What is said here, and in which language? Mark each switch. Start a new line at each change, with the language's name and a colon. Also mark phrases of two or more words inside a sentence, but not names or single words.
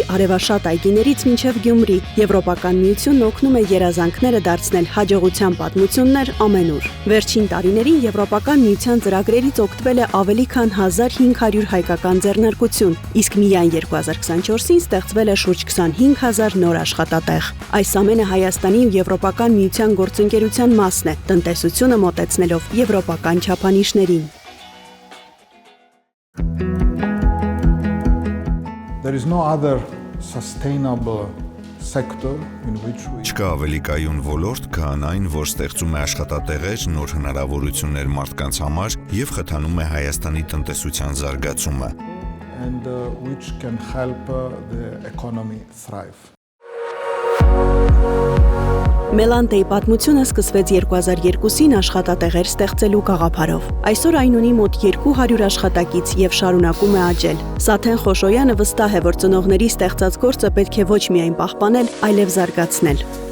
Armenian: արևաշատ այգիներից մինչև Գյումրի, Եվրոպական միությունն օգնում է երազանքները դարձնել հաջողության պատմություններ ամենուր։ Վերջին տարիներին Եվրոպական միության ծրագրերից օգտվել է ավելի քան 1500 հայկական ձեռնարկություն, իսկ միայն 2024-ին ստեղծվել է շուրջ 25000 նոր աշխատատեղ։ Այս ամենը Հայաստանի ու Եվրոպական միության գործընկերության մասն է, տնտեսությունը մոտեցնելով եվրոպական չափանիշներին։
English: There is no other sustainable sector in which we
Armenian: Չկա ավելի կայուն ոլորտ, քան այն, որ ստեղծում է աշխատատեղեր, նոր հնարավորություններ մարդկանց համար եւ խթանում է Հայաստանի տնտեսության զարգացումը,
English: and which can help the economy thrive.
Armenian: Մելանտեի պատմությունը սկսվեց 2002-ին աշխատատեղեր ստեղծելու գաղափարով։ Այսօր այն ունի մոտ 200 աշխատակից եւ շարունակում է աճել։ Սաթեն Խոշոյանը վստահ է, որ ծնողների ստեղծած գործը պետք է ոչ միայն պահպանել, այլև զարգացնել։